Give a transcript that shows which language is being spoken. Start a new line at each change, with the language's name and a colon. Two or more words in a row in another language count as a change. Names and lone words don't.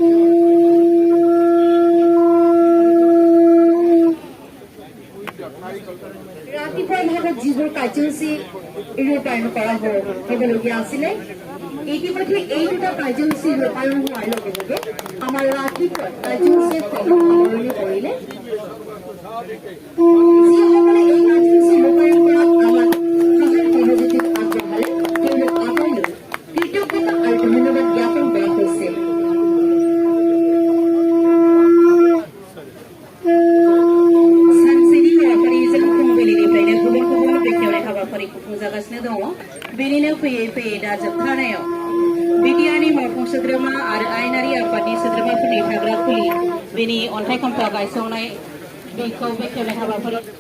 Assamese: ৰাতিপুৱাৰ ভাগত যিবোৰ কাৰ্যসূচী ৰূপায়ণ কৰা হ'বলগীয়া আছিলে, ইতিমধ্যে এই দুটা কাৰ্যসূচী ৰূপায়ণ হোৱাৰ লগে লগে আমাৰ ৰাতিপুৱা কাৰ্যসূচীয়ে সামৰণি কৰিলে। যিসকলে এই কাৰ্যসূচী ৰূপায়ণ কৰাত আমাক সহায় সহযোগিতা আগবঢ়ালে তেওঁলোক আটাইলৈ কৃতজ্ঞতা আৰু ধন্যবাদ জ্ঞাপন কৰা হৈছে।
Bodo: बेनिनो फैयै फैयै दा जोबथारनायाव बिटिआरनि मावफुं सोद्रोमा आरो आयेनारि आफादनि सोद्रोमाफोरनि थाग्रा खुलि बेनि अन्थाइ खाम्फा गायसंनाय बेखौ बेखेवनाय हाबाफारि